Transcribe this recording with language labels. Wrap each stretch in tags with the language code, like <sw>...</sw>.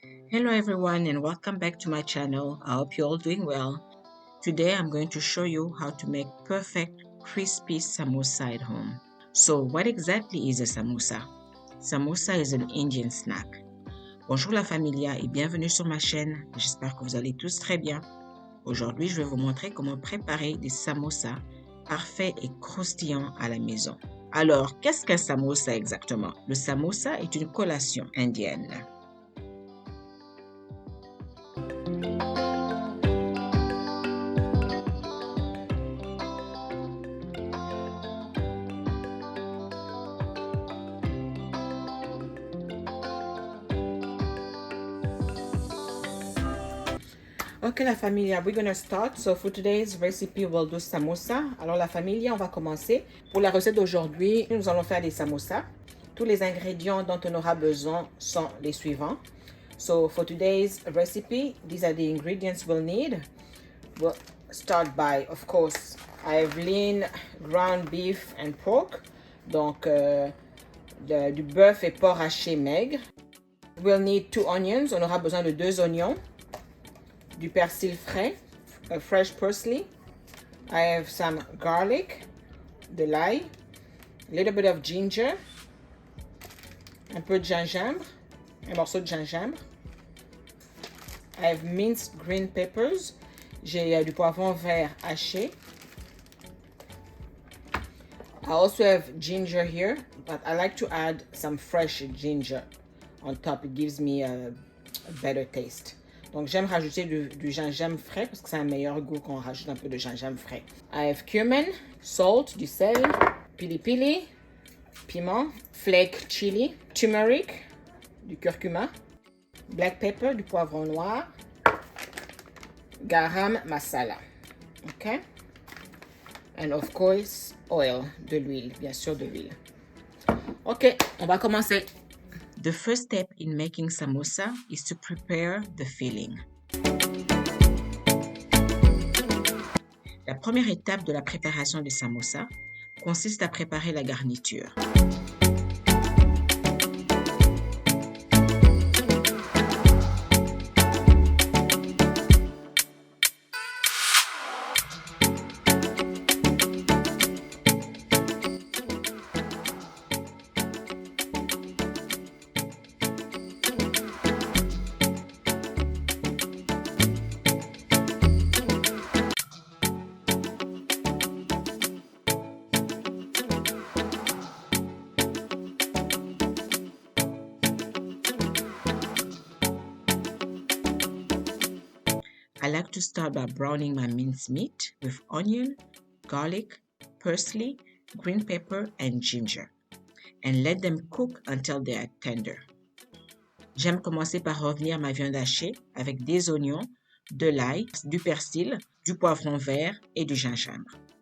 <en>Hello everyone and welcome back to my channel. I hope you're all doing well. Today I'm going to show you how to make perfect crispy samosa at home. So what exactly is a samosa? Samosa is an Indian snack.</en> <fr>Bonjour la familia et bienvenue sur ma chaîne. J'espère que vous allez tous très bien. Aujourd'hui, je vais vous montrer comment préparer des samosas parfaits et croustillants à la maison. Alors, qu'est-ce qu'un samosa exactement? Le samosa est une collation indienne.</fr> <en>Ok la familia, we're gonna start. So for today's recipe, we'll do samosa.</en> <fr>Alors la familia, on va commencer. Pour la recette d'aujourd'hui, nous allons faire des samosas. Tous les ingrédients dont on aura besoin sont les suivants.</fr> <en>So for today's recipe, these are the ingredients we'll need. We'll start by, of course, I have lean ground beef and pork.</en> <fr>Donc du bœuf et porc haché maigre.</fr> <en>We'll need 2 onions.</en> <fr>On aura besoin de 2 oignons. Du persil frais,</fr> <en>fresh parsley. I have some garlic,</en> <fr>de l'ail,</fr> <en>a little bit of ginger,</en> <fr>un peu de gingembre, un morceau de gingembre.</fr> <en>I have minced green peppers.</en> <fr>J'ai du poivron vert haché.</fr> <en>I also have ginger here, but I like to add some fresh ginger on top. It gives me a better taste.</en> <fr>Donc, j'aime rajouter du gingembre frais parce que c'est un meilleur goût quand on rajoute un peu de gingembre frais.</fr> <en>I have cumin, salt,</en> <fr>du sel,</fr> <en>pili pili, piment, flake chili, turmeric,</en> <fr>du curcuma,</fr> <en>black pepper,</en> <fr>du poivron noir,</fr> <en>garam masala. OK? And of course, oil,</en> <fr>de l'huile, bien sûr de l'huile. OK, on va commencer.</fr> <en>The first step in making samosa is to prepare the filling.</en> <fr>La première étape de la préparation des samosas consiste à préparer la garniture.</fr> <en>I like to start by browning my minced meat with onion, garlic, parsley, green pepper, and ginger, and let them cook until they are tender.</en> <fr>J'aime commencer par revenir ma viande hachée avec des oignons, de l'ail, du persil, du poivron vert et du gingembre.</fr>